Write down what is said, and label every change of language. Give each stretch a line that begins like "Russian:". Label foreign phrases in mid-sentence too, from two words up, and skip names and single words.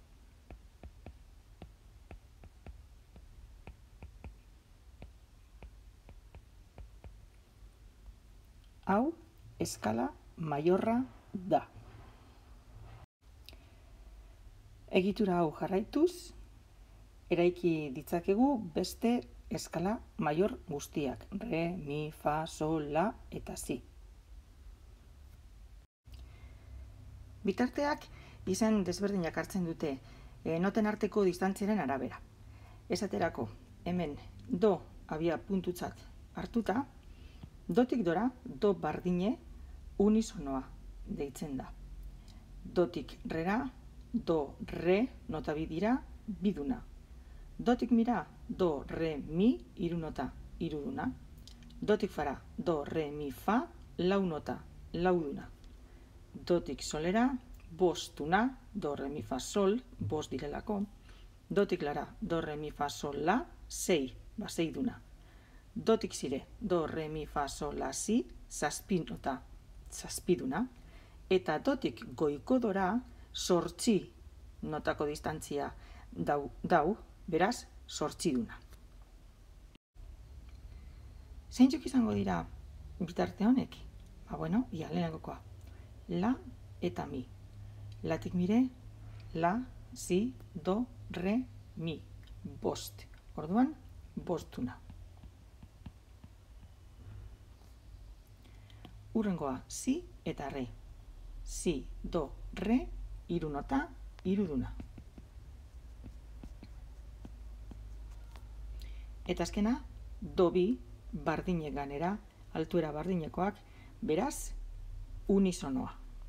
Basque: Hau, eskala maiorra da. Egitura hau jarraituz, eraiki ditzakegu beste eskala maior guztiak. Re, mi, fa, sol, la eta si. Bitarteak izen desberdinak hartzen dute noten arteko distantziaren arabera. Esaterako, hemen do abia puntutzat hartuta, dotik dora do bardine unisonoa deitzen da. Dotik rera, do, re, nota bidira, biduna. Dotik mira, do, re, mi, hiru nota, hiruduna. Dotik fara, do, re, mi, fa, lau nota, lauduna. Dotik solera, bostuna, do, re, mi, fa, sol, bost direlako. Dotik lara, do, re, mi, fa, sol, la, sei, seiduna. Dotik zire, do, re, mi, fa, sol, la, si, zazpi nota, zazpiduna. Eta dotik goikodora, sortzi notako distantzia dau, beraz, sortziduna. Zeintzuk izango dira bitarte honek? Ia lehenengokoa. La eta mi. Latik mire, la, si, do, re, mi. Bost. Orduan, bostuna. Hurrengoa, si eta re. Si, do, re, hiru nota, hiruduna. Eta azkena, do bi bardine ganera, altuera bardinekoak, beraz, unisonoa.